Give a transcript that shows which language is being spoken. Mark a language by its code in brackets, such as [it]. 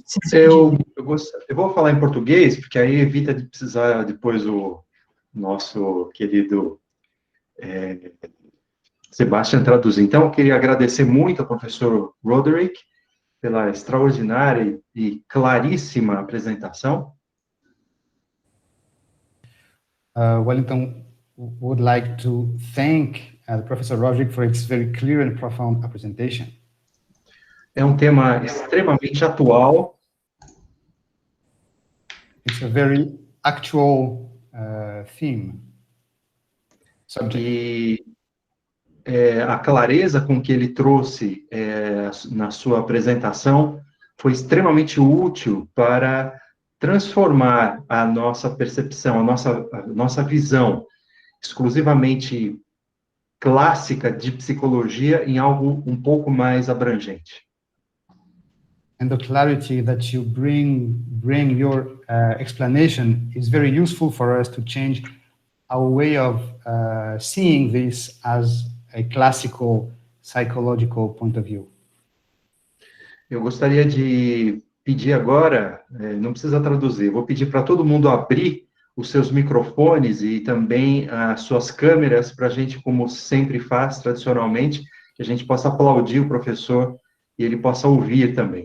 [pt] Eu vou falar em português, porque aí evita de precisar depois o nosso querido Sebastião traduzir. Então, eu queria agradecer muito ao professor Roderick pela extraordinária e claríssima apresentação. [en] Wellington would like to thank Professor Roderick for its very clear and profound presentation. [pt] É um tema extremamente atual. [en] It's a very actual theme. [pt] E a clareza com que ele trouxe na sua apresentação foi extremamente útil para transformar a nossa percepção, a nossa visão exclusivamente clássica de psicologia em algo um pouco mais abrangente. [en] And the clarity that you bring your explanation is very useful for us to change our way of seeing this as a classical psychological point of view. [pt] Eu gostaria de pedir agora, não precisa traduzir, vou pedir para todo mundo abrir os seus microfones e também as suas câmeras para a gente, como sempre faz tradicionalmente, que a gente possa aplaudir o professor e ele possa ouvir também.